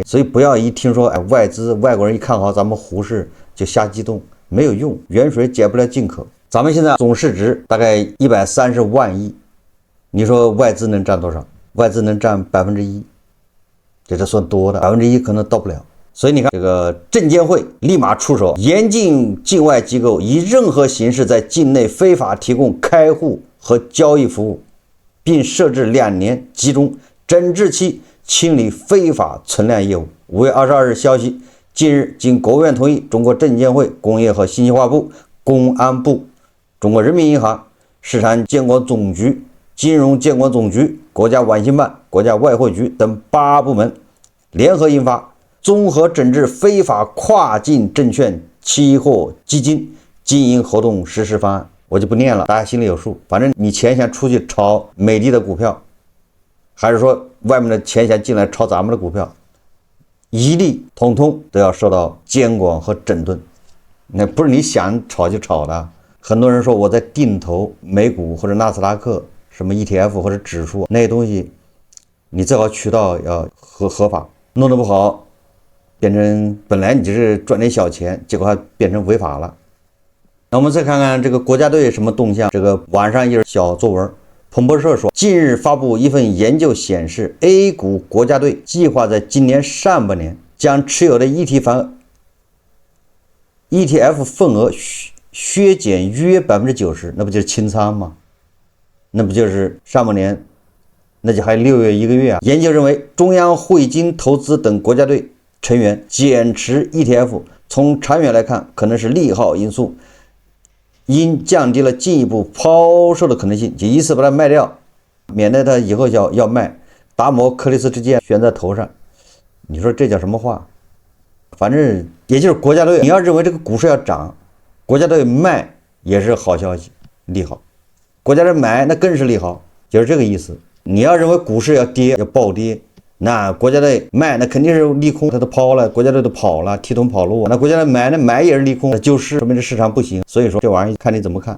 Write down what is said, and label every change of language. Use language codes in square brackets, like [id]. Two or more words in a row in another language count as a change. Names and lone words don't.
[zh] 所以不要一聽說外資外國人一看好咱們胡適就瞎激動，沒有用，遠水解不了近渴。咱們現在總市值大概130萬億，你說外資能占多少？外資能占1%，這算多的，1%可能到不了。所以你看，這個證監會立馬出手，嚴禁境外機構以任何形式在境內非法提供開戶和交易服務，並設置2年集中整治期清理非法存量業務。5月22日消息，近日經國務院同意，中國證監會、工業和信息化部、公安部、中國人民銀行、市场監管總局、金融監管總局、國家網信辦、國家外匯局等8部門聯合印發綜合整治非法跨境證券、期貨、基金經營活動實施方案。我就不念了，大家心裡有數。反正你錢想出去炒美的的股票，還是说外面的錢想進來炒咱們的股票，一律統統都要受到監管和整頓。那不是你想炒就炒的。很多人說我在定投美股或者納斯達克什麼 ETF 或者指數那些東西，你最好渠道要合法，弄得不好变成本來你只是賺點小錢，結果還變成違法了。那我們再看看這個國家隊什麼動向。這個網上一則小作文，彭博社說，近日發布一份研究顯示 ，A 股國家隊計劃在今年上半年將持有的 ETF 份額削減約90%，那不就是清倉嗎？那不就是上半年，那就還6月1個月啊。研究認為，中央匯金投資等國家隊成員減持 ETF， 從長遠來看可能是利好因素，因降低了進一步拋售的可能性，就一次把它賣掉，免得他以後要賣，达摩克里斯之剑悬在頭上。你說这叫什麼話？反正也就是國家隊，你要認為這個股市要漲，國家隊賣也是好消息，利好；國家隊買那更是利好，就是這個意思。你要認為股市要跌要暴跌，那國家隊賣那肯定是利空，他都拋了，國家隊都跑了，提桶跑路。那國家隊買那買也是利空，就是說明這市場不行。所以說這玩意兒看你怎麼看。